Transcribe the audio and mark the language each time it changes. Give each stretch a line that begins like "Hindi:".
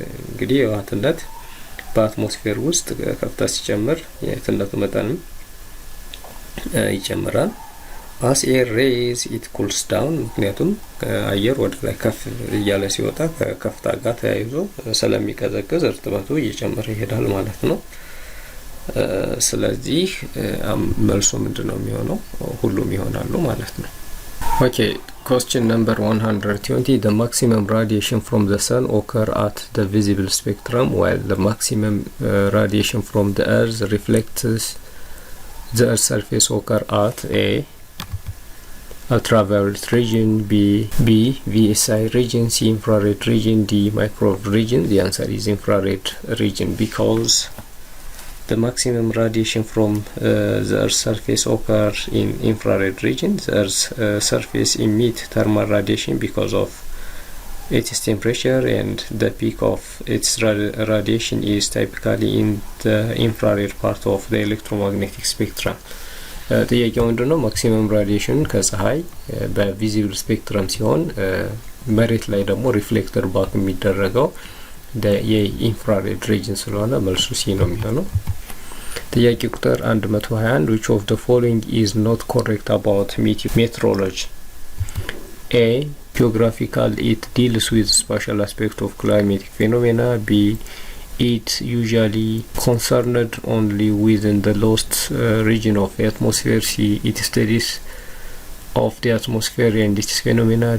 Amharic: እንግዲህ የውሃትነት በአትሞስፌር ውስጥ ከፍታ ሲጨምር የትነቱ መጠንም ይጨምራል።
English: as air raise it cools down
Amharic: ምክንያቱም አየር ወደ ላይ ከፍ እያለ ሲወጣ ከከፍታ ጋር ተያይዞ ስለሚቀዘቅዝ እርጥበቱ እየጨመረ ይሄዳል ማለት ነው። ስለዚህ መልሱ ምንድነው የሚሆነው? ሁሉም ይሆናሉ ማለት ነው።
English: Okay, question number 120. The maximum radiation from the sun occur at the visible spectrum, while the maximum radiation from the earth reflects the earth's surface occur at A. Ultraviolet region, B. VSI region, C. Infrared region, D. Microwave region. The answer is infrared region because the maximum radiation from the Earth's surface occurs in infrared region. The Earth's surface emits thermal radiation because of its temperature, and the peak of its radiation is typically in the infrared part of the electromagnetic spectrum.
Amharic: ጥያቄው ምንድነው? ማክሲመም ራዲዬሽን ከፀሐይ በቪዚብል ስፔክትረም ሲሆን መሬት ላይ ደግሞ ሪፍሌክተር ባክ የሚደረገው የኢንፍራሬድ ሪጅን ስለሆነ መልሱ ሲ ነው የሚሆነው። ጥያቄ ቁጥር 121
English: which of the following is not correct about meteorology? A. Geographical, it deals with spatial aspect of climatic phenomena. B. it usually concerned only within the lost region of the atmosphere. C. It studies of the atmosphere and its phenomena.